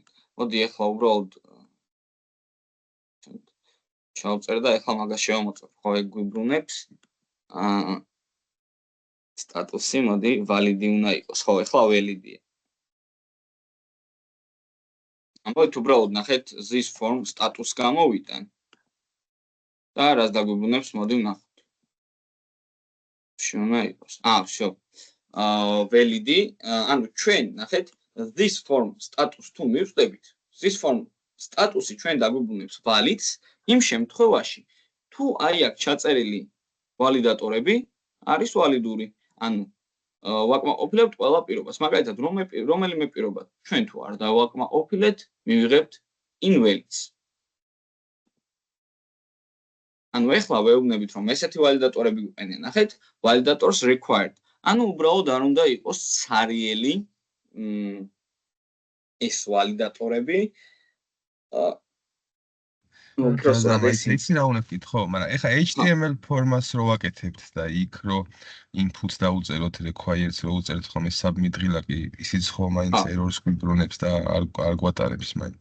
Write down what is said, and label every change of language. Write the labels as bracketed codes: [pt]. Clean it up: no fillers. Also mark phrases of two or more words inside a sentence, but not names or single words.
[ka] მოდი ახლა უბრალოდ ჩავწერ და ახლა მაგას შევამოწმებ, ხო ეგ გვიბრუნებს. სტატუსი მოდი valid უნდა იყოს, ხო, ახლა valid-ია. ამბობთ უბრალოდ ნახეთ [en] this form status [ka] გამოვიტან. და რას დაგვიბრუნებს, მოდი ვნახოთ. უნდა იყოს. всё. valid, ანუ ჩვენ ნახეთ [en] this form status [ka] თუ მივხვდებით, [en] this form [ka] სტატუსი ჩვენ დაგვიბრუნებს valid-ს იმ შემთხვევაში, თუ აი აქ ჩაწერილი ვალიდატორები არის ვალიდური. ანუ ვაკმაყოფილებთ ყველა პირობას. მაგალითად, რომელიმე პირობა ჩვენ თუ არ დავაკმაყოფილეთ, მივიღებთ invalid-ს. ანუ ეხლა ვეუბნებით, რომ ესეთი ვალიდატორები გვყენიან. ნახეთ, [en] validators required. [ka] ანუ უბრალოდ არ უნდა იყოს ცარიელი ეს ვალიდატორები. იცი რა უნდა ვკითხო, მაგრამ ეხლა HTML ფორმას რო ვაკეთებთ და იქ რო inputs დაუწეროთ requires რო უწერთ ხოლმე submit ღილაკი, ისიც ხო მაინც errors გვიბრუნებს და არ გვატარებს მაინც.